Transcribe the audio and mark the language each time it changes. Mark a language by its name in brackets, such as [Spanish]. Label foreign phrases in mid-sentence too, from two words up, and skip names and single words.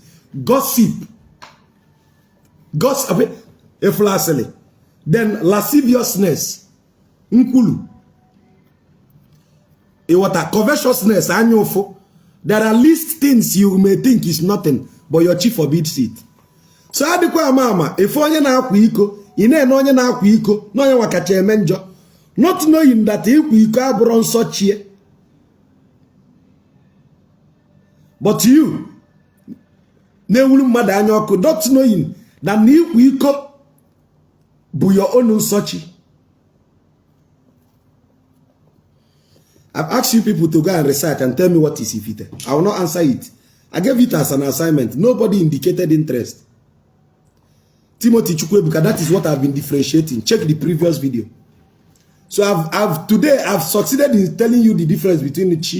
[English] Gossip. Eflasele. Then lasciviousness. Nkulu. Covetousness. Anyofo. There are least things you may think is nothing, but your chi forbids it. [Igbo] So adikwa mama, if onye na akwa iko, ị na-ene onye na-akwa iko na onye nwakacha eme njọ, [English] not knowing that [Igbo] ịkwa iko abụrụ nsọ chie. [English] But you [Igbo] na-ewuru mmadụ anya ọkụ, [English] not knowing that [Igbo] na ịkwa iko bụ [English] your own [Igbo] nsọ chi. [English] I've asked you people to go and research and tell me what is Ifite. I will not answer it. I gave it as an assignment. Nobody indicated interest. Timothy Chukwebuka, that is what I've been differentiating. Check the previous video. So today I've succeeded in telling you the difference between the chi.